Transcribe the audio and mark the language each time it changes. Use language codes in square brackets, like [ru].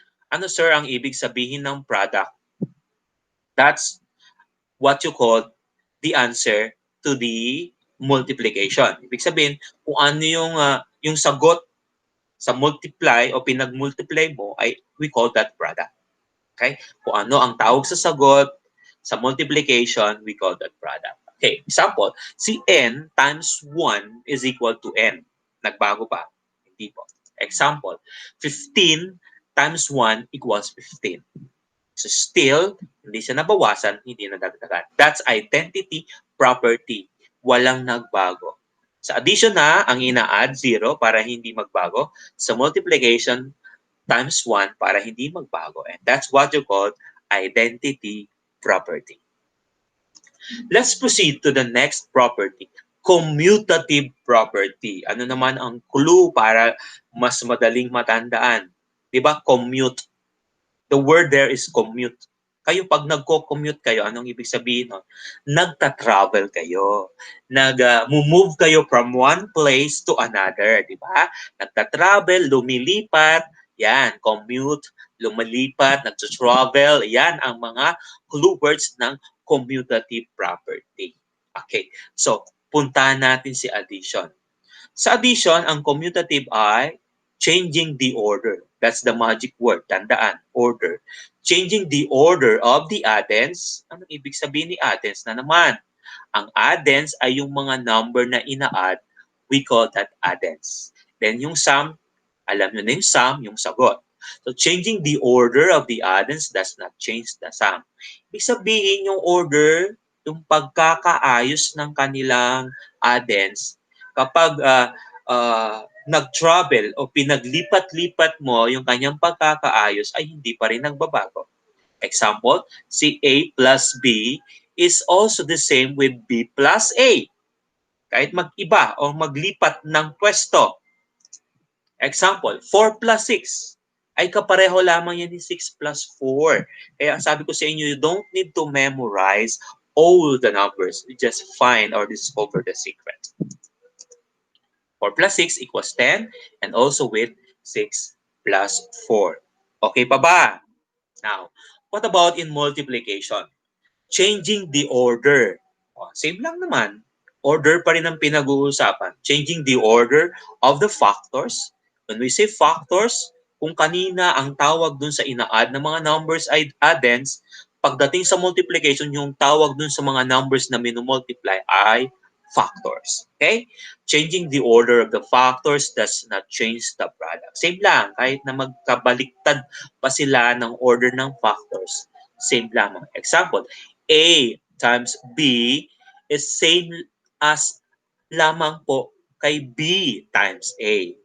[tl] Ano sir ang ibig sabihin ng product? [en] That's what you call the answer to the multiplication. [tl] Ibig sabihin, kung ano yung sagot sa multiply o pinag-multiply mo, ay [en] we call that product. [tl] Okay? Kung ano ang tawag sa sagot sa multiplication, [en] we call that product. Okay, example, si n times 1 is equal to n. [tl] Nagbago pa? Hindi po. [en] Example, 15 times 1 equals 15. [tl] So still, hindi siya nabawasan, hindi nadagdagan. [en] That's identity property. [tl] Walang nagbago. Sa addition na, ang ina-add 0 para hindi magbago. Sa multiplication, times 1 para hindi magbago. [en] And that's what you call identity property. Let's proceed to the next property, commutative property. [tl] Ano naman ang clue para mas madaling matandaan? Diba? Commute. [en] The word there is commute. [tl] Kayo pag nagko-commute kayo, anong ibig sabihin nun? Nagta-travel kayo. Nag-move kayo [en] from one place to another, di ba? [tl] Nagta-travel, lumilipat, yan, commute, lumilipat, nagta-travel, yan ang mga clue words ng commutative property. Okay, so puntahan natin si addition. Sa addition, ang commutative ay [en] changing the order. That's the magic word. Tandaan, order. Changing the order of the addends. [tl] Ano ibig sabihin ni addends na naman? Ang addends ay yung mga number na ina-add. [en] We call that addends. [tl] Then yung sum, alam nyo na yung sum, yung sagot. [en] So changing the order of the addends does not change the sum. [tl] Ibig sabihin yung order, yung pagkakaayos ng kanilang addends, kapag nag-travel o pinaglipat-lipat mo yung kanyang pagkakaayos ay hindi pa rin nagbabago. [en] Example, si A plus B is also the same with B plus A. [tl] Kahit mag-iba o maglipat ng pwesto. [en] Example, 4 plus 6 [tl] ay kapareho lamang yan ni [en] 6 plus 4. [tl] Kaya sabi ko sa inyo, [en] you don't need to memorize all the numbers. You just find or discover the secret. 4 plus 6 equals 10 and also with 6 plus 4. [tl] Okay pa ba? [en] Now, what about in multiplication? Changing the order. Same lang naman. [tl] Order pa rin ang pinag-uusapan. [en] Changing the order of the factors. When we say factors, [tl] kung kanina ang tawag dun sa ina-add na mga numbers ay addends, pagdating sa multiplication, yung tawag dun sa mga numbers na minumultiply ay factors. [en] Okay? Changing the order of the factors does not change the product. [tl] Same lang, kahit na magkabaliktad pa sila ng order ng factors. Same lamang. [en] Example, A times B is same as [tl] lamang po kay [en] B times A.